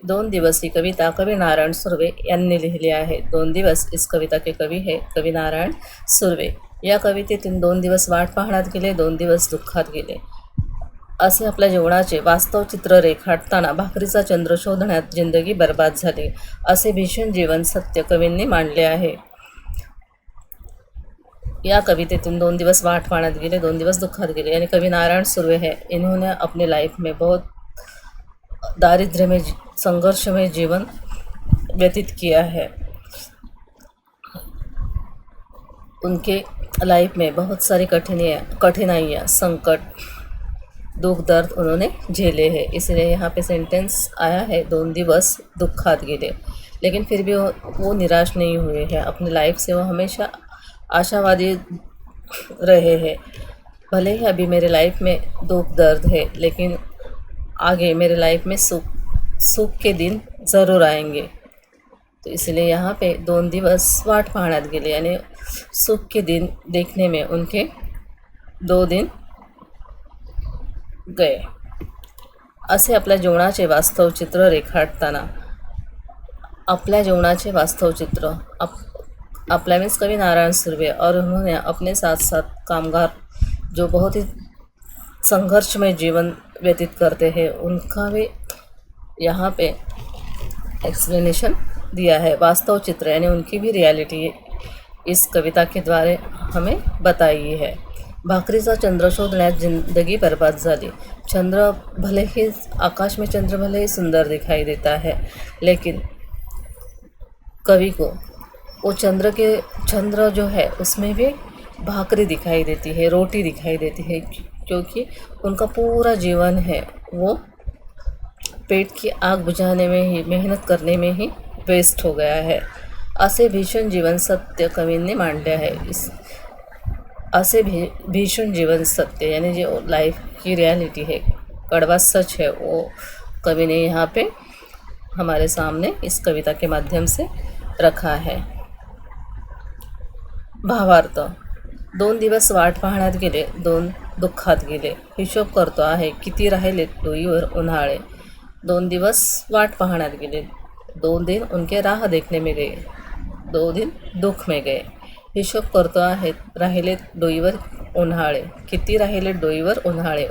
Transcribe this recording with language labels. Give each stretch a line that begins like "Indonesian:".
Marathi: 2 दिवस ही कविता कवी नारायण सुर्वे यांनी लिहिली आहे.
Hindi: 2 दिवस इस कविता के कवी है कवी नारायण सुर्वे.
Marathi: या कवितेतून 2 दिवस वाट पाहण्यात गेले, 2 दिवस दुःखात गेले असे आपल्या जीवनाचे वास्तव चित्र रेखाटताना भाकरीचा चंद्र शोधण्यात जिंदगी बर्बाद झाली असे भीषण जीवन सत्य कवींनी मांडले आहे. या कवितेतून 2 दिवस वाट पाहण्यात गेले, 2 दिवस दुःखात गेले.
Hindi: यानी कवि नारायण सुर्वे है, इन्होंने अपने लाइफ में बहुत दारिद्र्य में संघर्ष में जीवन व्यतीत किया है. उनके लाइफ में बहुत सारी कठिनाइयाँ, संकट, दुख दर्द उन्होंने झेले हैं. इसलिए यहाँ पे सेंटेंस आया है
Marathi: 2 दिवस दुःखात गेले.
Hindi: लेकिन फिर भी वो निराश नहीं हुए हैं. अपने लाइफ से वो हमेशा आशावादी रहे हैं. भले ही अभी मेरे लाइफ में दुख दर्द है, लेकिन आगे मेरे लाइफ में सुख के दिन ज़रूर आएंगे. तो इसलिए यहाँ पे
Marathi: 2 दिवस वाट पाहण्यात गेले.
Hindi: यानी सुख के दिन देखने में उनके 2 दिन गए.
Marathi: असे आपल्या जीवनाचे वास्तव चित्र रेखाटताना आपल्या जीवनाचे वास्तव चित्र आपल्या
Hindi: मीन्स कवि नारायण सुर्वे और उन्होंने अपने साथ साथ कामगार जो बहुत ही संघर्ष में जीवन व्यतीत करते हैं, उनका भी यहाँ पे एक्सप्लेनेशन दिया है. वास्तव चित्र यानी उनकी भी रियलिटी इस कविता के द्वारे हमें बताई है.
Marathi: भाकरीचा चंद्र शोधण्यात जिंदगी बर्बाद झाली.
Hindi: चंद्र भले ही आकाश में चंद्र भले ही सुंदर दिखाई देता है, लेकिन कवि को वो चंद्र जो है उसमें भी भाकरी दिखाई देती है, रोटी दिखाई देती है, क्योंकि उनका पूरा जीवन है वो पेट की आग बुझाने में ही, मेहनत करने में ही वेस्ट हो गया है.
Marathi: असे भीषण जीवन सत्य कवींनी मांडले आहे. असे भीषण जीवन सत्य
Hindi: यानी जो लाइफ की रियलिटी है, कड़वा सच है, वो कवि ने यहाँ पे हमारे सामने इस कविता के माध्यम से रखा है.
Marathi: भावार्थ. 2 दिवस वाट पाहण्यात गेले, 2 दुःखात गेले. हिशोब करतो आहे किती राहिले डोईवर उन्हाळे. 2 दिवस वाट पाहण्यात गेले,
Hindi: 2 दिन उनके राह देखने में गए, 2 दिन दुख में गए.
Marathi: हिशोब करतो आहे राहिले डोईवर उन्हाळे. किती राहिले डोईवर उन्हाळे.